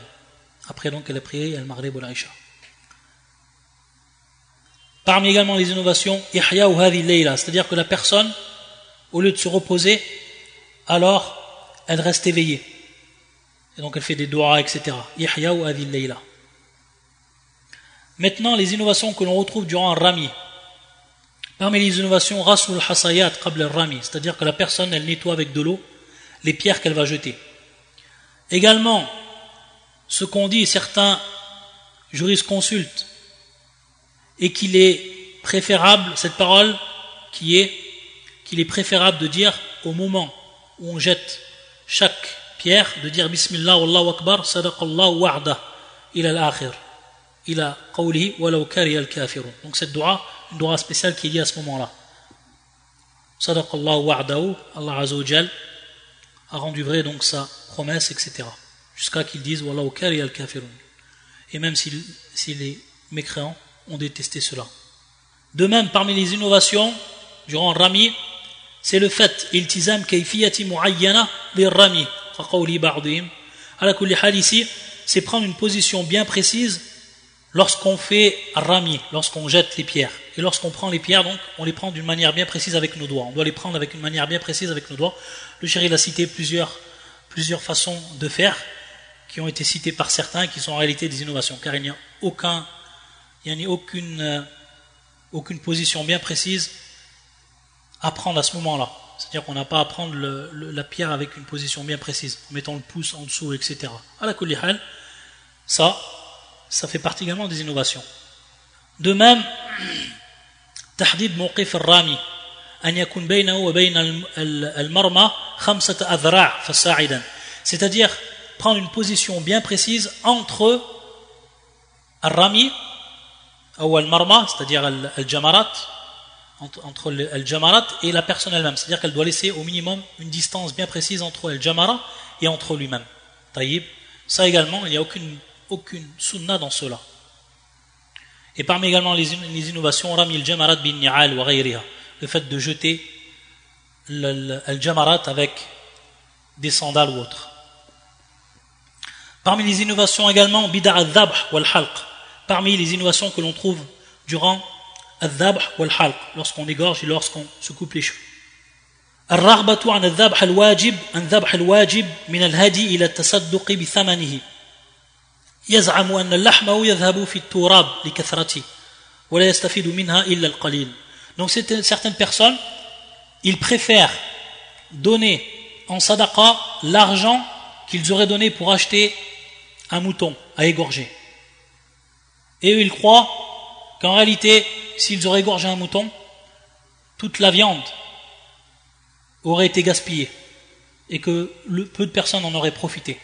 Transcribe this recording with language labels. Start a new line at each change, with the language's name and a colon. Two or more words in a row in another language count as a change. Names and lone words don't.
French: Après donc elle a prié al-Maghrib ou l'Aïcha. Parmi également les innovations,
Arabic: إحياء أو هذه ليلة,
French: c'est-à-dire que la personne, au lieu de se reposer, alors elle reste éveillée. Et donc elle fait des doigts, etc.
Arabic: إحياء أو هذه ليلة.
French: Maintenant, les innovations que l'on retrouve durant un rami. Parmi les innovations,
Arabic: غسل حصيات قبل الرمي,
French: c'est-à-dire que la personne, elle nettoie avec de l'eau les pierres qu'elle va jeter. Également, ce qu'on dit, certains jurisconsultes, et qu'il est préférable, cette parole qu'il est préférable de dire au moment où on jette chaque pierre, de dire
Arabic: بسم الله والله أكبر صدق الله وعده إلى آخره إلى قوله ولو كره الكافرون.
French: Donc cette dua, une dua spéciale qui est liée à ce moment-là.
Arabic: صدق الله وعده, الله عز وجل
French: a rendu vrai donc sa promesse, etc. Jusqu'à qu'ils disent
Arabic: والله كره الكافرون.
French: Et même si les mécréants ont détesté cela. De même, parmi les innovations durant le Rami, c'est le fait
Arabic: التزام كيفية معينة للرمي في قول بعضهم. على كل حال
French: ici, c'est prendre une position bien précise lorsqu'on fait Rami, lorsqu'on jette les pierres. Et lorsqu'on prend les pierres, donc, on les prend d'une manière bien précise avec nos doigts. On doit les prendre avec une manière bien précise avec nos doigts. Le chéri a cité plusieurs façons de faire qui ont été citées par certains et qui sont en réalité des innovations, car il n'y a aucune position bien précise à prendre à ce moment-là. C'est-à-dire qu'on n'a pas à prendre la pierre avec une position bien précise, en mettant le pouce en dessous, etc.
Arabic: على كل حال,
French: ça fait partie également des innovations. De même,
Arabic: تحديد موقف الرمي أن يكون بينه وبين المرمى خمسة أذرع فصاعدا.
French: C'est-à-dire prendre une position bien précise entre al-rami, ou al-marma, c'est-à-dire al-jamarat, entre al-jamarat et la personne elle-même, c'est-à-dire qu'elle doit laisser au minimum une distance bien précise entre al-jamara et entre lui-même. Taïb. Ça également, il n'y a aucune sunna dans cela. Et parmi également les innovations,
Arabic: رمي الجمرات بالنعال وغيرها,
French: le fait de jeter al-jamarat avec des sandales ou autres. Parmi les innovations également,
Arabic: بدع الذبح والحلق,
French: parmi les innovations que l'on trouve durant
Arabic: الذبح والحلق,
French: lorsqu'on égorge et lorsqu'on se coupe les cheveux.
Arabic: الرغبة عن الذبح الواجب من الهدي إلى التصدق بثمنه يزعم أن اللحم يذهب في التراب لكثرته ولا يستفيد منها إلا القليل.
French: Donc certaines personnes, ils préfèrent donner en sadaqa l'argent qu'ils auraient donné pour acheter un mouton à égorger. Et eux, ils croient qu'en réalité, s'ils auraient égorgé un mouton, toute la viande aurait été gaspillée et que peu de personnes en auraient profité.